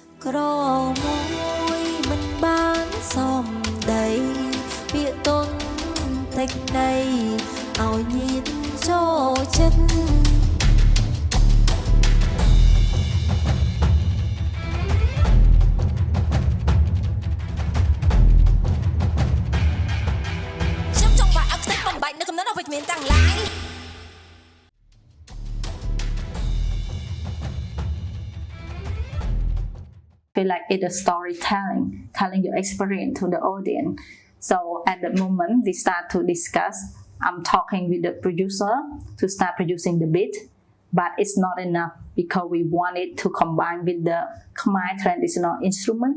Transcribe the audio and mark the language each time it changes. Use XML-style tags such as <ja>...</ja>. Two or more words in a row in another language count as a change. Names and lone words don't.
<km>ក្រមួយមិនបានសំដីពាក្យទន់តិចណីឲ្យញៀនចូលចិត្តខ្ញុំចង់បាក់ឲ្យខ្ទេចបំបែកនៅកំណត់អវិជ្ជមានទាំងឡាយ</km> <en>feel like it's a storytelling, telling your experience to the audience. So at the moment we start to discuss, I'm talking with the producer to start producing the beat, but it's not enough because we want it to combine with the Khmer traditional instrument.</en>